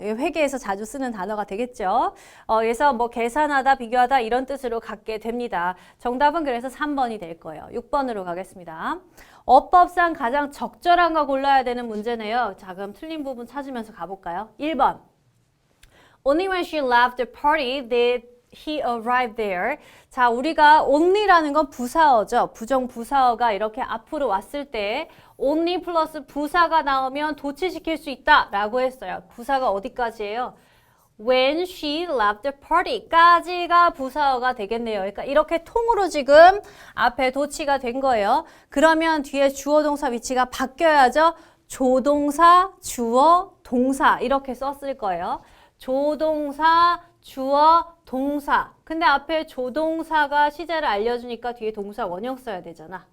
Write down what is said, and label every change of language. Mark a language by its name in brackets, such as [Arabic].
[Korean] 회계에서 자주 쓰는 단어가 되겠죠. 그래서 뭐 계산하다, 비교하다 이런 뜻으로 갖게 됩니다. 정답은 그래서 3번이 될 거예요. 6번으로 가겠습니다. 어법상 가장 적절한 거 골라야 되는 문제네요. 자, 그럼 틀린 부분 찾으면서 가볼까요? 1번. [English] Only when she left the party did he arrive there. [Korean] 자, 우리가 only라는 건 부사어죠. 부정부사어가 이렇게 앞으로 왔을 때 only 플러스 부사가 나오면 도치시킬 수 있다 라고 했어요. 부사가 어디까지예요? [English] When she left the party [Korean] 까지가 부사어가 되겠네요. 그러니까 이렇게 통으로 지금 앞에 도치가 된 거예요. 그러면 뒤에 주어 동사 위치가 바뀌어야죠. 조동사, 주어, 동사 이렇게 썼을 거예요. 조동사, 주어, 동사. 근데 앞에 조동사가 시제를 알려주니까 뒤에 동사 원형 써야 되잖아.